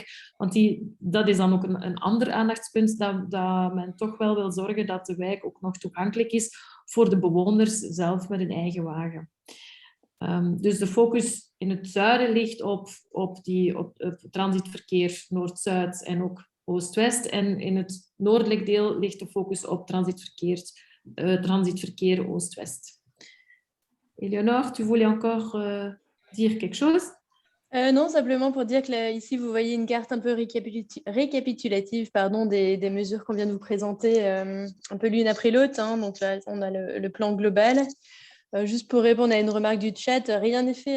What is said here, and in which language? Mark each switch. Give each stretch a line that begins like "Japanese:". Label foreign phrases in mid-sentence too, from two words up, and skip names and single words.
Dutch: Want dat is dan ook een ander aandachtspunt, dat men toch wel wil zorgen dat de wijk ook nog toegankelijk is voor de bewoners zelf met een eigen wagen. Dus de focus in het zuiden ligt op transitverkeer Noord-Zuid en ook Oost-West. En in het noordelijk deel ligt de focus op transitverkeer transitverkeer Oost-West.
French: Éléonore, tu voulais encore dire quelque chose? Non, simplement pour dire que là, ici, vous voyez une carte un peu récapitulative des mesures qu'on vient de vous présenter, un peu l'une après l'autre. Hein. Donc là, on a le plan global. Juste pour répondre à une remarque du chat, rien n'est fait.